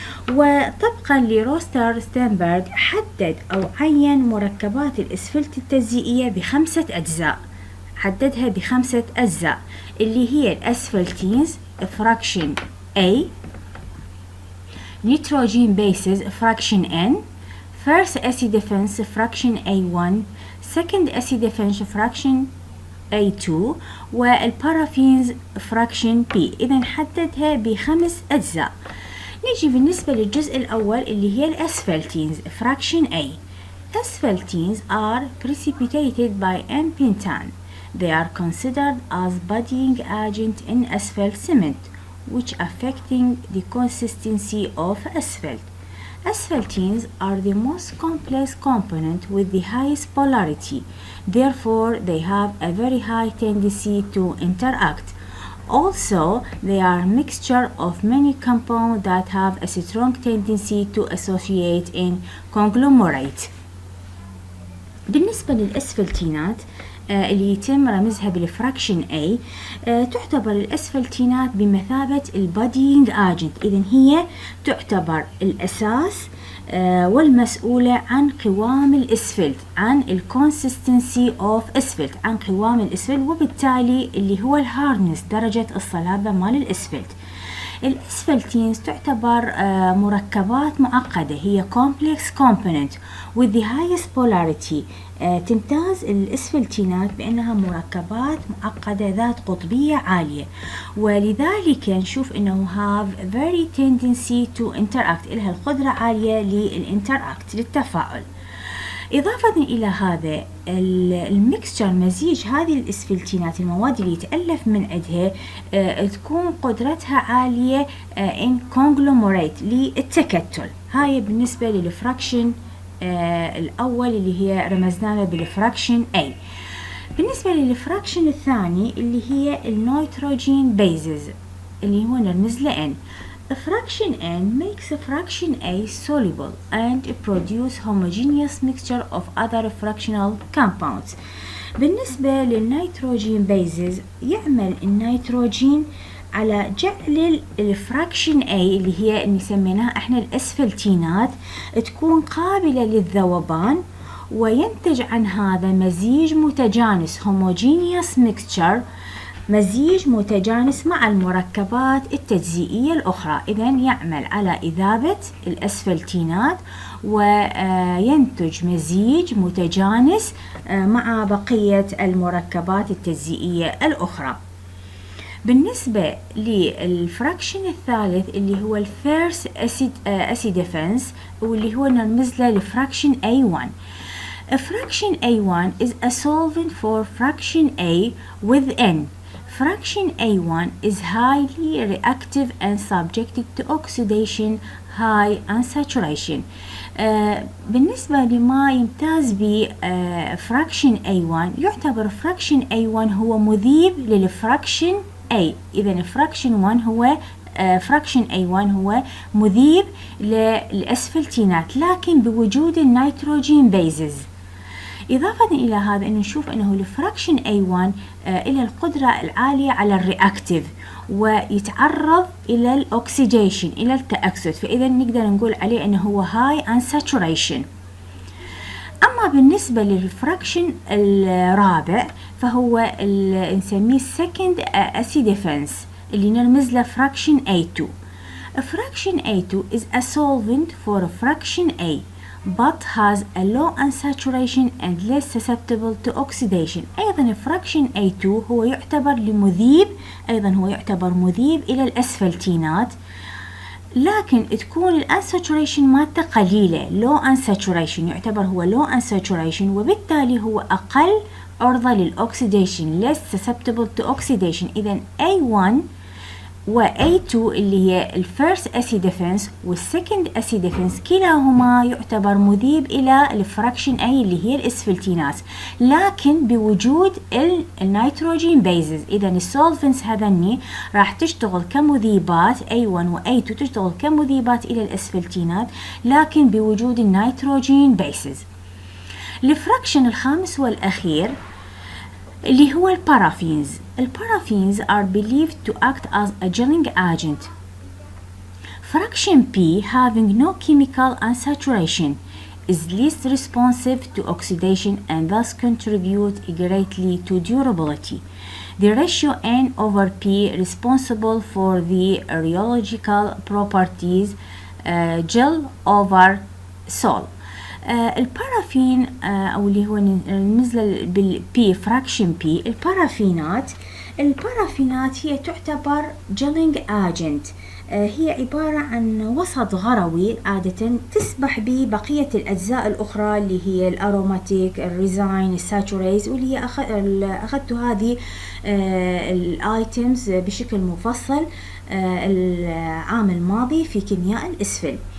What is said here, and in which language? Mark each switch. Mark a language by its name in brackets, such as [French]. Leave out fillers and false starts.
[Arabic] وطبقا لروستر ستيرنبرغ حدد أو عين مركبات الإسفلت التجزئية بخمسة أجزاء، حددها بخمسة أجزاء اللي هي الأسفلتينز فراكشن A، نيتروجين بيسز فراكشن N، first acidiphens فراكشن A1، second acidiphens فراكشن A2، والبارافينز فراكشن B. إذن حددها بخمس أجزاء. نيجي بالنسبة للجزء الأول اللي هي الأسفلتينز fraction A. [English] Asphaltenes are precipitated by N-pentane. They are considered as budding agent in asphalt cement, which affecting the consistency of asphalt. Asphaltenes are the most complex component with the highest polarity. Therefore, they have a very high tendency to interact. Also, they are a mixture of many compounds that have a strong tendency to associate in conglomerate. [Arabic] بالنسبة للأسفلتينات اللي يتم رمزها بالفراكشن A، تعتبر الأسفلتينات بمثابة البادينج اجنت. إذن هي تعتبر الأساس والمسؤولة عن قوام الاسفلت، عن الكونسستنسي اوف اسفلت، عن قوام الاسفلت، وبالتالي اللي هو الهاردنس درجة الصلابة مال الاسفلت. الاسفلتينز تعتبر مركبات معقدة، هي [English] complex component with the highest polarity. [Arabic] تمتاز الاسفلتينات بأنها مركبات معقدة ذات قطبية عالية، ولذلك نشوف أنه [English] have very tendency to interact، [Arabic] إلها القدرة عالية لل [English] interact [Arabic] للتفاعل. إضافة إلى هذا الميكستشر مزيج هذه الاسفلتينات المواد اللي يتألف من عندها تكون قدرتها عالية [English] in conglomerate [Arabic] للتكتل. هاي بالنسبة للفراكشن الأول اللي هي رمزنا له بالفراكشن A. بالنسبة للفراكشن الثاني اللي هي النيتروجين بيزز اللي هو نرمز له N. [English] Fraction N makes fraction A soluble and produce homogeneous mixture of other fractional compounds. [Arabic] بالنسبة للنيتروجين بيزز يعمل النيتروجين على جعل الفراكشن A اللي هي اللي سميناها احنا الاسفلتينات تكون قابلة للذوبان، وينتج عن هذا مزيج متجانس [English] homogeneous mixture، [Arabic] مزيج متجانس مع المركبات التجزيئية الأخرى. إذن يعمل على إذابة الأسفلتينات وينتج مزيج متجانس مع بقية المركبات التجزيئية الأخرى. بالنسبة للفراكشن الثالث اللي هو الفيرست أسيديفنس واللي هو نرمز له لفراكشن A1. [English] Fraction A1 is a solvent for fraction A with N. Fraction A1 is highly reactive and subjected to oxidation, high unsaturation. [Arabic] بالنسبة لما يمتاز ب fraction A1 يعتبر fraction A1 هو مذيب للفراكشن A. إذن fraction 1 هو fraction A1 هو مذيب للأسفلتينات لكن بوجود النيتروجين بيزز. إضافة إلى هذا أن نشوف أنه الفراكشن A1 إلى القدرة العالية على الرياكتيف ويتعرض إلى الأكسيديشن إلى التأكسد، فإذا نقدر نقول عليه أنه هو [English] high unsaturation. [Arabic] أما بالنسبة للفراكشن الرابع فهو نسميه second acidifence اللي نرمز له fraction A2. [English] Fraction A2 is a solvent for fraction A but has a low unsaturation and less susceptible to oxidation. [Arabic] أيضا fraction A2 هو يعتبر لمذيب، أيضا هو يعتبر مذيب إلى الأسفلتينات، لكن تكون الانساتوريشن مالته قليلة، [English] low unsaturation، [Arabic] يعتبر هو low unsaturation وبالتالي هو أقل عرضة للأكسيديشن [English] less susceptible to oxidation. [Arabic] إذا A1 و A2 اللي هي الفيرست أسيديفنس والسكند أسيديفنس كلاهما يعتبر مذيب إلى الفراكشن A اللي هي الأسفلتينات لكن بوجود النيتروجين بيزز. إذا السولفنس هذني راح تشتغل كمذيبات A1 و A2 تشتغل كمذيبات إلى الأسفلتينات لكن بوجود النيتروجين بيزز. الفراكشن الخامس والأخير اللي هو البارافينز. [English] البارافينز are believed to act as a gelling agent. Fraction P having no chemical unsaturation is least responsive to oxidation and thus contribute greatly to durability. The ratio N over P responsible for the rheological properties gel over sol. [Arabic] البارافين أو اللي هو نزل بالبي فراكشن بي. البارافينات هي تعتبر جيلينج اجنت، هي عبارة عن وسط غروي عادة تسبح به بقية الأجزاء الأخرى اللي هي الأروماتيك، الريزاين، الساتوريز، واللي هي أخذت هذه الآيتمز بشكل مفصل العام الماضي في كيمياء الأسفل.